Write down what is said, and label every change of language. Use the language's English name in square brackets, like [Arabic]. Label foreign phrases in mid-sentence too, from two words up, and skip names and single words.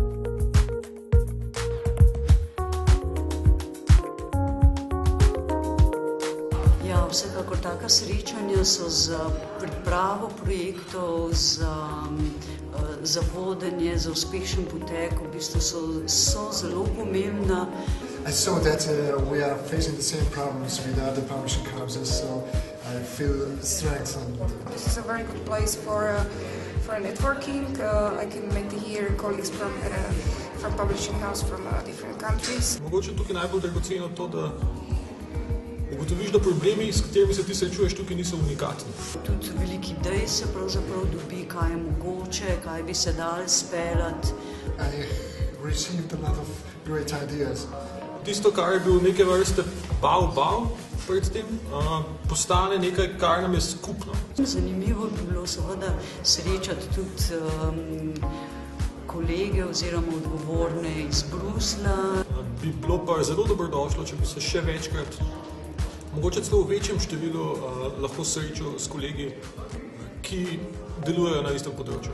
[Slovenian] Ja, vsekakor taka srečanja so za pripravo projektov, za vodenje, za uspešen potek, v bistvu so zelo pomembna. [English] I saw that we are facing the same problems with other publishing houses, so I feel strengthened. This is a very good place for networking. I can meet here colleagues from publishing house from different countries. [Slovenian] Mogoče tukaj najbolj dragoceno to, da ugotoviš, da problemi, s katerimi se ti srečuješ, tukaj niso unikatni. Tudi veliko idej se pravzaprav dobi, kaj je mogoče, kaj bi se dalo speljati. [English] I received a lot of great ideas. [Slovenian] Tisto, kar je bil neke vrste bav pred tem, postane nekaj, kar nam je skupno. Zanimivo bi bilo seveda srečati tudi kolege oziroma odgovorne iz Bruslja. Bi bilo pa zelo dobrodošlo, če bi se še večkrat, mogoče celo v večjem številu, lahko srečal s kolegi, ki delujejo na istem področju.